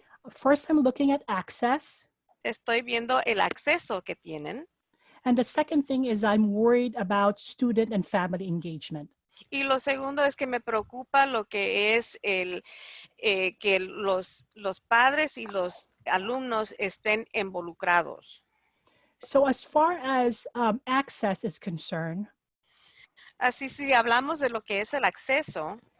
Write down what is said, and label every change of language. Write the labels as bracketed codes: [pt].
[en] First, I'm looking at access. [es] Estoy viendo el acceso que tienen. [en] And the second thing is I'm worried about student and family engagement. [es] Y lo segundo es que me preocupa lo que es que los padres y los alumnos estén involucrados. [en] So as far as access is concerned, [es] así si hablamos de lo que es el acceso,